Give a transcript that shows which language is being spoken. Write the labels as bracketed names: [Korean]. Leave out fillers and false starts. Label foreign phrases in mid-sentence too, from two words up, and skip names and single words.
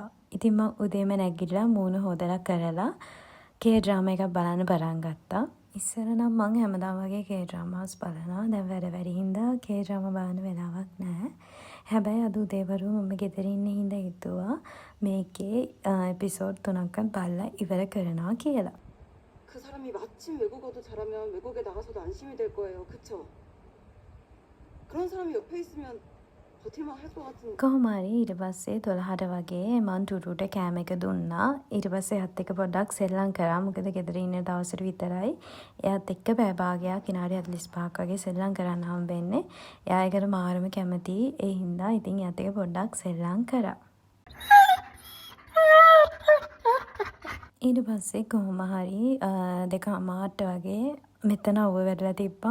[Sinhala] ඉතින් මම උදේම නැගිටලා මූණ හොදලා කරලා [English] K drama [Sinhala] එකක් බලන්න පටන් ගත්තා. ඉස්සර නම් මං හැමදාම වගේ [English] K dramas [Sinhala] බලනවා. දැන් වැඩ වැඩි හින්දා [English] K drama [Sinhala] බලන්න වෙලාවක් නැහැ. හැබැයි අද උදේවරු මම ගෙදර ඉන්න හින්දා හිතුවා මේකේ එපිසෝඩ් 3ක් බලලා ඉවර කරනවා කියලා. [Korean] 그 사람이 마침 외국어도 잘하면 외국에 나가서도 안심이 될 거예요. 그쵸? 그런 사람이 옆에 있으면 버틸만 할 것 같은. [Sinhala] කොහොම හරි ඊට පස්සේ 12ට වගේ මං ටුටුට කෑම එක දුන්නා. ඊට පස්සේ එයාත් එක්ක පොඩ්ඩක් සෙල්ලම් කරා. මොකද ගෙදර ඉන්න දවසට විතරයි එයාත් එක්ක පැය භාගයක් විනාඩි 45ක් වගේ සෙල්ලම් කරන්න හම්බෙන්නේ. එයා ඒකට මාරම කැමතියි. ඒ හින්දා ඉතින් එයාත් එක්ක පොඩ්ඩක් සෙල්ලම් කරා. ඊට පස්සේ කොහොම හරි 2:00 වගේ මෙතන අවුව වැටලා තිබ්බා.